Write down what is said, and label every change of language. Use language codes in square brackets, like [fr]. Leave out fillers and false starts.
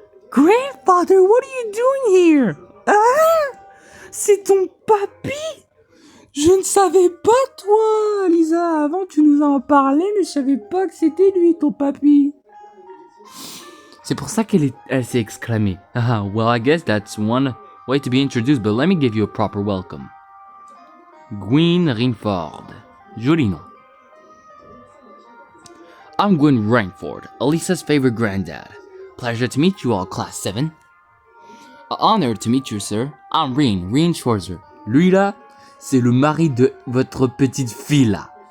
[en] Grandfather, what are you doing here? [fr] Ah? C'est ton papy? Je ne savais pas, toi, Lisa. Avant, tu nous en parlais, mais je savais pas que c'était lui, ton papy. C'est pour ça qu'elle s'est exclamée. [en] Well, I guess that's one way to be introduced, but let me give you a proper welcome. [fr] Gwyn Rainford. Joli nom. [en] I'm Gwyn Rainford, Elisa's favorite granddad. Pleasure to meet you all, Class 7. Honored to meet you, sir. I'm Reen Schwarzer. [fr] Lui là, c'est le mari de votre petite fille là.